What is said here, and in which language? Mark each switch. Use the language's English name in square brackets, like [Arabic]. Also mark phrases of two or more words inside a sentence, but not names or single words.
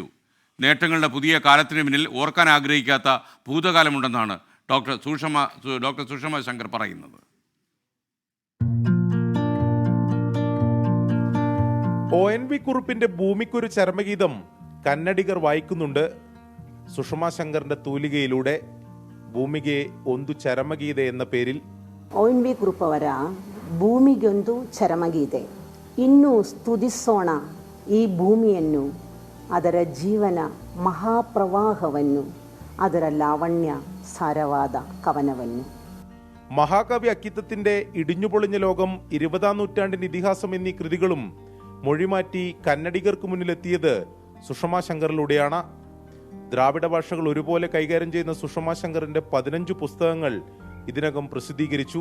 [Malayalam] നേട്ടങ്ങളുടെ പുതിയ കാലത്തിന് പിന്നിൽ ഓർക്കാൻ ആഗ്രഹിക്കാത്ത ഭൂതകാലമുണ്ടെന്നാണ് ഡോക്ടർ സുഷമ ശങ്കർ പറയുന്നത്. ONV കുറുപ്പിന്റെ ഭൂമിക്കൊരു ചരമഗീതം കന്നഡിഗർ വായിക്കുന്നുണ്ട്. സുഷമ ശങ്കറിന്റെ തൂലികയിലൂടെ ಭೂಮಿಗೆ ಒಂದು ಚರಮಗೀತೆ എന്ന പേരിൽ [Kannada] ONV ಕುರುಪ್ ಅವರ ಭೂಮಿಗೊಂದು ಚರಮಗೀತೆ. ಇನ್ನೂ ಸ್ತುತಿಸೋಣ ಈ ಭೂಮಿಯನ್ನು, ಅದರ ಜೀವನ ಮಹಾಪ್ರವಾಹವನ್ನು, ಅದರ ಲಾವಣ್ಯ ಸಾರವಾದ ಕವನವನ್ನು. [Malayalam] മഹാകവി അക്കിത്തത്തിന്റെ ഇടിഞ്ഞുപൊളിഞ്ഞ ലോകം, 20ാം നൂറ്റാണ്ടിന്റെ ഇതിഹാസം എന്നീ കൃതികളും മൊഴിമാറ്റി കന്നഡിഗർക്ക് മുന്നിലെത്തിയത് സുഷമ ശങ്കറിലൂടെയാണ്. ദ്രാവിഡ ഭാഷകൾ ഒരുപോലെ കൈകാര്യം ചെയ്യുന്ന സുഷമ ശങ്കറിന്റെ 15 പുസ്തകങ്ങൾ ഇതിനകം പ്രസിദ്ധീകരിച്ചു.